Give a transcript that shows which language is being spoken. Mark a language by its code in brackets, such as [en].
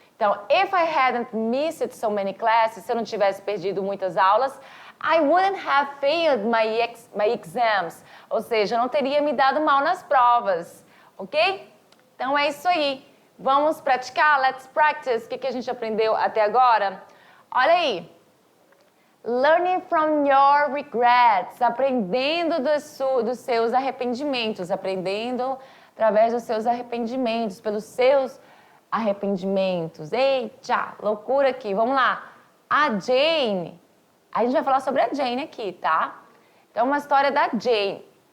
[en] Então, if I hadn't missed so many classes, [pt] se eu não tivesse perdido muitas aulas, [en] I wouldn't have failed my exams. [pt] Ou seja, eu não teria me dado mal nas provas, ok? Então, é isso aí. Vamos praticar? [en] Let's practice. [pt] O que a gente aprendeu até agora? Olha aí. [en] Learning from your regrets. [pt] Aprendendo dos seus arrependimentos. Aprendendo através dos seus arrependimentos, pelos seus arrependimentos. Eita, loucura aqui. Vamos lá. A Jane. A gente vai falar sobre a Jane aqui, tá? Então, uma história da Jane.